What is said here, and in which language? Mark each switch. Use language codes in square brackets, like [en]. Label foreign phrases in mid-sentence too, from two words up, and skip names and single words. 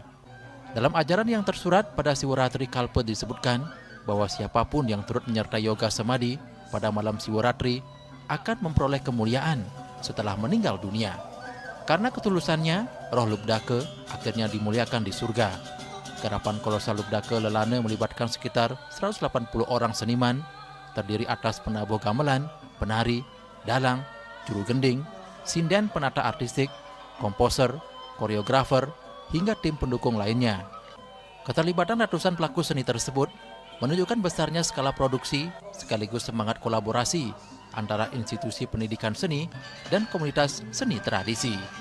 [id] Dalam ajaran yang tersurat pada Siwaratri Kalpa disebutkan bahwa siapapun yang turut menyertai yoga samadhi pada malam Siwaratri akan memperoleh kemuliaan setelah meninggal dunia. Karena ketulusannya, roh Lubdaka akhirnya dimuliakan di surga. Garapan kolosal Lubdaka Lelana melibatkan sekitar 180 orang seniman, terdiri atas penabuh gamelan, penari, dalang, juru gending, sinden penata artistik, komposer, koreografer, hingga tim pendukung lainnya. Keterlibatan ratusan pelaku seni tersebut menunjukkan besarnya skala produksi sekaligus semangat kolaborasi antara institusi pendidikan seni dan komunitas seni tradisi.